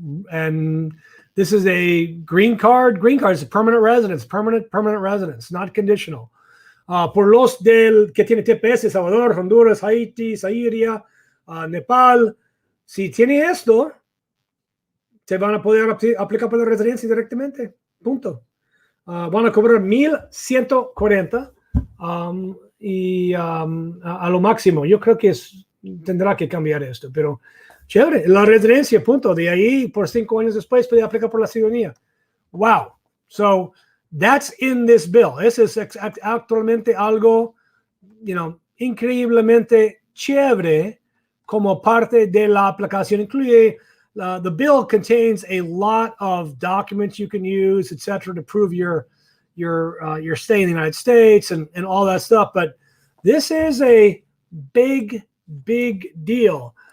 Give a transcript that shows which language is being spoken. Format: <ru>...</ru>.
<en>And this is a green card. Green card is a permanent residence, permanent residence, not conditional.</en> <es>Por los que tiene TPS, Salvador, Honduras, Haití, Zaire, Nepal, si tiene esto, te van a poder aplicar para la residencia directamente. Punto. Van a cobrar $1,140 y a lo máximo. Yo creo que tendrá que cambiar esto, pero chévere. La residencia, punto. De ahí, por 5 años después, puede aplicar por la ciudadanía. Wow.</es> <en>So that's in this bill.</en> <es>Eso es actualmente algo, increíblemente chévere como parte de la aplicación.</es> <en>Incluye the bill contains a lot of documents you can use, etc., to prove your stay in the United States and all that stuff. But this is a big deal.</en>